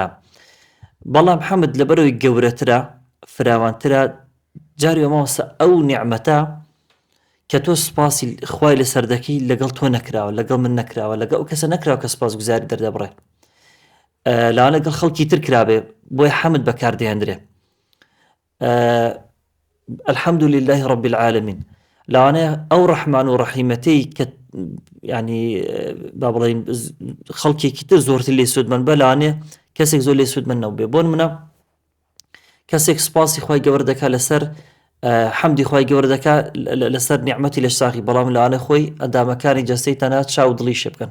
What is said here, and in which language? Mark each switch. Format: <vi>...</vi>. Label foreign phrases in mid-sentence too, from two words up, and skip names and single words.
<ckb>بەڵام حەمد لەبەرەوەی گەورەترە فراوانترە، جاری ماوەسە ئەو نیعمەتە کە تۆ سپاسی خوای لەسەر دەکەی لەگەڵ تۆ نەکراوە، لەگەڵ من نەکراوە، لەگەڵ ئەو کەسە نەکراوە کە سپاسگوزاری دەردەبڕێ، لاوانە لەگەڵ خەڵکی تر کرابێ، بۆیە حەمد بەکاردێنرێ.</ckb> <ar>الحمد لله رب العالمين،</ar> <ckb>لاوانەیە ئەو ڕەحمان و ڕەحیمەتەی کە ینی با بڵێین خەڵکێکی تر زۆرتر لێ سوودمەند بە، لاوانەیە کەسێک زۆر لێ سوودمەند نەبێ. بۆ نمونە کەسێک سپاسی خوای گەورە دەکات لەسەر حەمدی خوای گەورە دەکات لەسەر نیعمەتی لە ساخی، بەڵام لەوانە خۆی ئەندامەکانی جەستەی تەنها چاو دڵی شێ بکەن.</ckb>